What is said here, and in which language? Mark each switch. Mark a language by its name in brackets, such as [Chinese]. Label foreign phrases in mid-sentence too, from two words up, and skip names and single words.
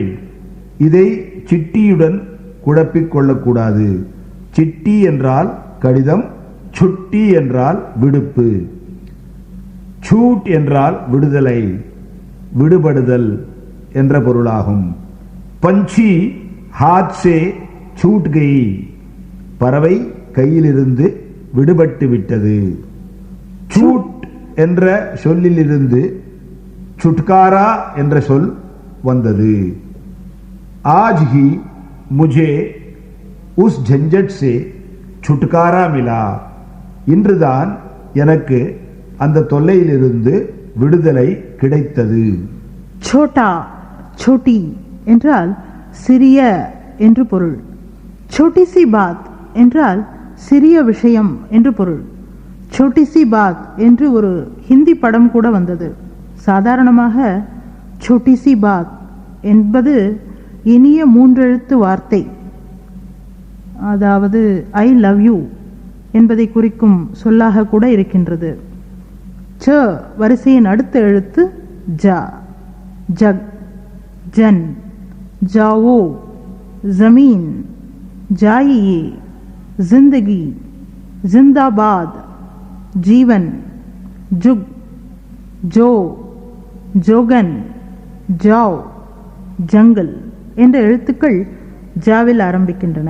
[Tamil] இதை சிட்டியுடன் குழப்பிக் கொள்ளக்கூடாது. சிட்டி என்றால் கடிதம், சுட்டி என்றால் விடுப்பு. छूट என்றால் விடுதலை, விடுபடுதல் என்ற பொருளாகும். [Hindi] பஞ்சி हाथ से छूट गई, [Tamil] பறவை கையிலிருந்து விடுபட்டு விட்டது. छूट என்ற சொல்லிலிருந்து छुटकारा என்ற சொல் வந்தது. [Hindi] आज ही मुझे उस झंझट से छुटकारा मिला, [Tamil] இன்றுதான் எனக்கு அந்த தொல்லையிலிருந்து விடுதலை கிடைத்தது. [Hindi] छोटा, छोटी [Tamil] என்றால் சிறிய என்று பொருள். [Hindi] छोटी सी बात [Tamil] என்றால் சிறிய விஷயம் என்று பொருள். [Hindi] छोटी सी बात [Tamil] என்று ஒரு ஹிந்தி படம் கூட வந்தது. சாதாரணமாக [Hindi] छोटी सी बात [Tamil] என்பது இனிய மூன்றெழுத்து வார்த்தை, அதாவது [English] I love you [Tamil] என்பதை குறிக்கும் சொல்லாக கூட இருக்கின்றது. ச வரிசையின் அடுத்த எழுத்து ஜ. [Hindi] जग, जन, जाओ, ज़मीन, जाइए, ज़िंदगी, ज़िंदाबाद, जीवन, झुक, जो, जोगन, जाव, जंगल [Tamil] என்ற எழுத்துக்கள் ஜாவில் ஆரம்பிக்கின்றன.